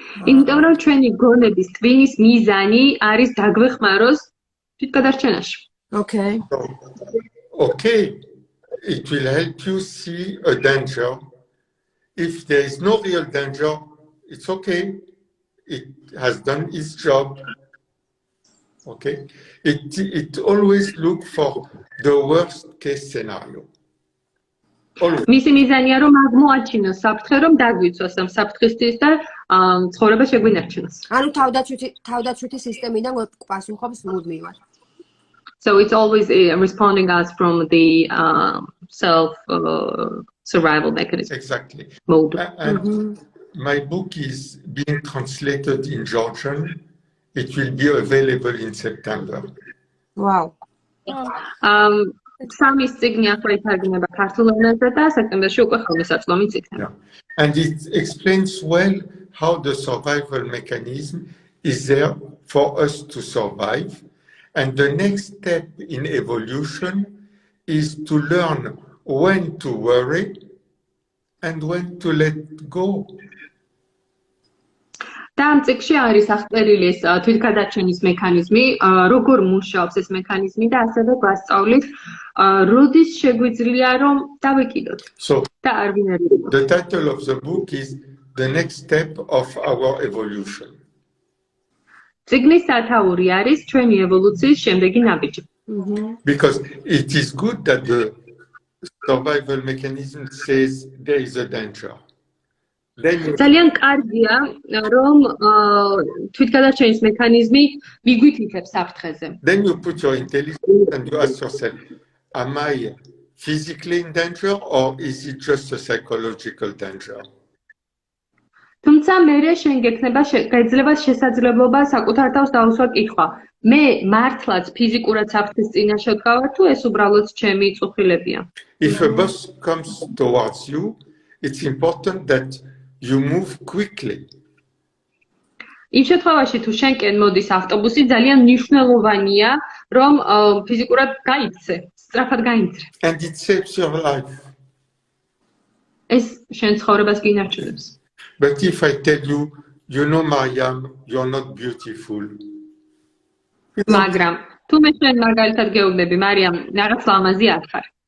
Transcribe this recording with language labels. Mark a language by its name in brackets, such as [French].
[Georgian] იმიტომ რომ ჩვენი გონების ტვინის მიზანი არის დაგვეხმაროს თვითგადარჩენაში. [English] Okay. So, okay, it will help you see a danger. If there is no real danger, it's okay. It has done its job. Okay. It always look for the worst case scenario. Always. [Georgian] მისი მიზანია რომ აღმოაჩინოს საფრთხე, რომ დაგვიცვას ამ საფრთხისთვის და ცხოვრება შეგვინარჩუნოს. ანუ თავდაცვითი სისტემიდან პასუხობს მუდმივად. [English] So it's always responding us from the self survival mechanism. Exactly. Mode. And my book is being translated in Georgian. It will be available in September. Wow. [Georgian] სამის წიგნი ახლა ითარგმნება ქართულ ენაზე და სექტემბერში უკვე ხელმისაწვდომიც იქნება. [English] And it explains well how the survival mechanism is there for us to survive. And the next step in evolution is to learn when to worry and when to let go. [Georgian] და ამ წიგნში არის აღწერილი ეს თვითგადარჩენის მექანიზმი, როგორ მუშაობს ეს მექანიზმი და ასევე გვასწავლის, როდის შეგვიძლია რომ დავეკიდოთ და არ ვინერვირებოთ. [English] The title of the book is The Next Step of Our Evolution. [Georgian] წიგნის სათაური არის ჩვენი ევოლუციის შემდეგი ნაბიჯი. [English] Because it is good that the survival mechanism says there is a danger. [Georgian] ძალიან კარგია რომ თვითგადარჩენის მექანიზმი მიგვითითებს საფრთხეზე. [English] Then you put your intelligence and you ask yourself, am I physically in danger or is it just a psychological danger? [Georgian] თუმცა მერე შენ გეძლება შესაძლებლობა საკუთარ თავს დაუსვა კითხვა. მე მართლაც ფიზიკურად საფრთხის წინაშე ვდგავარ თუ ეს უბრალოდ ჩემი წუხილებია? [English] If a bus comes towards you, it's important that you move quickly. [Georgian] იმ შემთხვევაში თუ შენკენ მოდის ავტობუსი, ძალიან მნიშვნელოვანია რომ ფიზიკურად გაიქცე, სწრაფად გაინცრე. [English] And it saves your life. [Georgian] ეს შენ ცხოვრებას გინარჩუნებს. [English] But if I tell you, you know, Mariam, you're not beautiful. [Georgian] მაგრამ თუ მე შენ მაგალითად გეუბნები, მარიამ, რაღაც ლამაზი არ ხარ.